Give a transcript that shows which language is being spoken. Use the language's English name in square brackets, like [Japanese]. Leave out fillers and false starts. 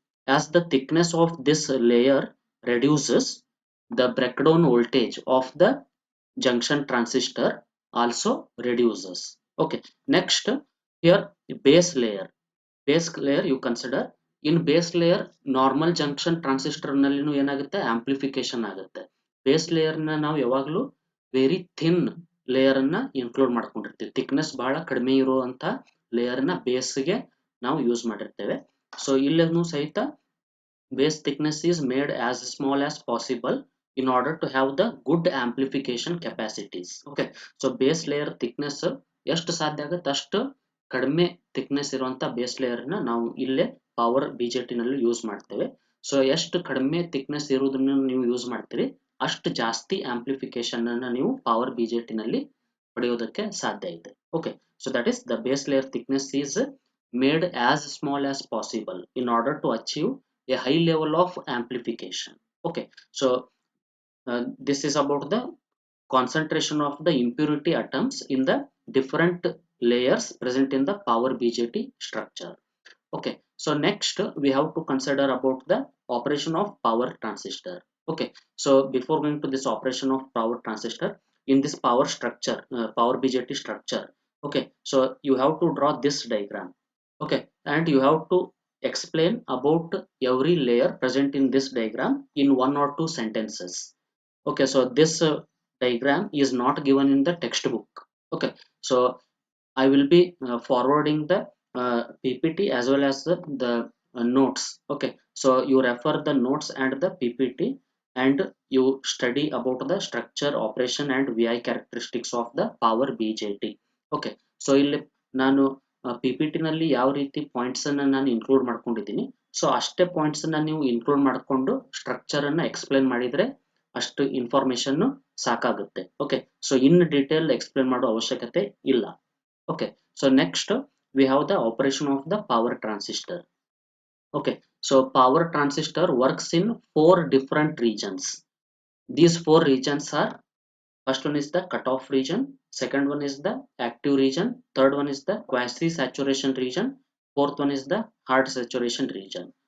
[English] As the thickness of this layer reduces, the breakdown voltage of the junction transistor also reduces. Okay, next here base layer. Base layer you consider, in base layer normal junction transistor [Kannada] ನಲ್ಲಿನೂ ಏನಾಗುತ್ತೆ amplification ಆಗುತ್ತೆ. Base layer ನ ನಾವು ಯಾವಾಗಲೂ [English] very thin layer [Kannada] ಅನ್ನ include ಮಾಡ್ಕೊಂಡಿರ್ತೀವಿ. Thickness ಬಹಳ ಕಡಿಮೆ ಇರುವಂತ ಲೇಯರ್ ನ ಬೇಸ್ಗೆ ನಾವು ಯೂಸ್ ಮಾಡಿರ್ತೇವೆ. ಸೊ ಇಲ್ಲೂ ಸಹಿತ [English] base thickness is made as small as possible in order to have the good amplification capacities. Okay, so base layer thickness [Kannada] ಎಷ್ಟು ಸಾಧ್ಯ ಆಗುತ್ತೆ ಅಷ್ಟು ಕಡಿಮೆ thickness ಇರುವಂತ ಬೇಸ್ ಲೇಯರ್ ನ ನಾವು ಇಲ್ಲೇ ಪವರ್ ಬಿಜೆಟಿ ನಲ್ಲಿ ಯೂಸ್ ಮಾಡ್ತೇವೆ. ಸೊ ಎಷ್ಟು ಕಡಿಮೆ thickness ಇರುವುದನ್ನು ನೀವು ಯೂಸ್ ಮಾಡ್ತೀರಿ ಅಷ್ಟು ಜಾಸ್ತಿ ಆಂಪ್ಲಿಫಿಕೇಶನ್ ಅನ್ನ ನೀವು ಪವರ್ ಬಿಜೆಟಿ ನಲ್ಲಿ ಪಡೆಯೋದಕ್ಕೆ ಸಾಧ್ಯ ಇದೆ. [English] Okay, so that is the base layer thickness is made as small as possible in order to achieve a high level of amplification. Okay, so this is about the concentration of the impurity atoms in the different layers present in the power BJT structure. Okay, so next we have to consider about the operation of power transistor. Okay, so before going to this operation of power transistor in this power structure, power BJT structure, okay, so you have to draw this diagram. Okay, and you have to explain about every layer present in this diagram in 1 or 2 sentences. Okay, so this diagram is not given in the textbook. Okay, so I will be forwarding the PPT as well as the notes. Okay, so you refer the notes and the PPT and you study about the structure, operation and VI characteristics of the power BJT. Okay, so [Kannada] ಇಲ್ಲಿ ನಾನು PPT ನಲ್ಲಿ ಯಾವ ರೀತಿ points ಅನ್ನ ನಾನು include ಮಾಡ್ಕೊಂಡಿದ್ದೀನಿ, so ಅಷ್ಟೇ points ಅನ್ನ ನೀವು ಇನ್ಕ್ಲೂಡ್ ಮಾಡಿಕೊಂಡು ಸ್ಟ್ರಕ್ಚರ್ ಅನ್ನ ಎಕ್ಸ್ಪ್ಲೇನ್ ಮಾಡಿದ್ರೆ ಅಷ್ಟು ಇನ್ಫಾರ್ಮೇಶನ್ ಸಾಕಾಗುತ್ತೆ. Okay, so in detail explain ಮಾಡೋ ಅವಶ್ಯಕತೆ ಇಲ್ಲ. [English] Okay, so next we have the operation of the power transistor. Okay, so power transistor works in 4 different regions. These 4 regions are, first one is the cutoff region, second one is the active region, third one is the quasi saturation region, fourth one is the hard saturation region.